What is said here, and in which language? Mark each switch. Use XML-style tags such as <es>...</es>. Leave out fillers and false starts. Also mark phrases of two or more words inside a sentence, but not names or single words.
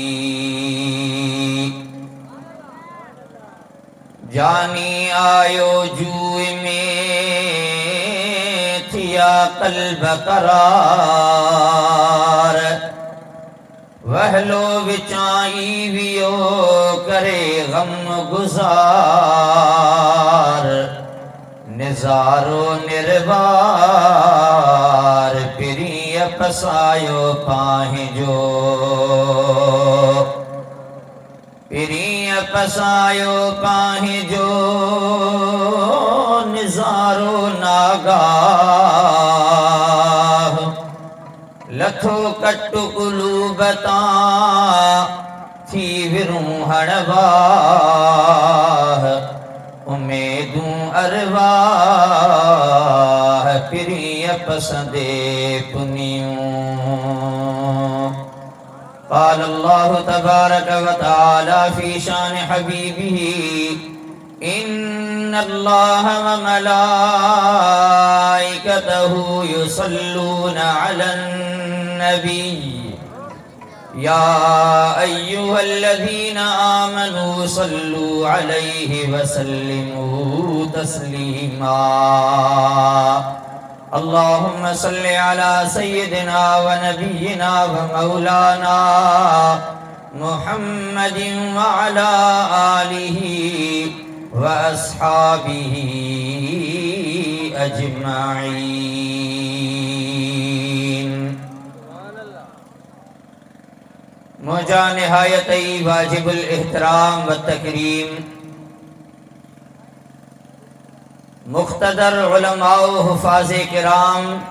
<sd>جانی آیو جوئے میں تھیا قلب قرار، وہلو وچائی ویو کرے غم گزار، نظارو نروار پری پسایو پاہیں جو، پری پسایو پاہیں جو، نظارو ناگاہ لتھو کٹو قلوبتاں تھی وروں ہڑواہ، امیدوں ارواح پری پسندے پنیوں.</sd> <ar>قال اللہ تبارک وتعالی فی شان حبیبہ: ان اللہ وملائکتہ یصلون علی النبی یا ایہا الذین آمنوا صلوا علیہ وسلموا تسلیما. اللہم صل علی سیدنا ونبینا ومولانا محمد وعلی آلہ واصحابہ اجمعین.</ar> <sd>مجھا نہایت واجب الاحترام والتکریم مقتدر علماء و حفاظ کرام،</sd>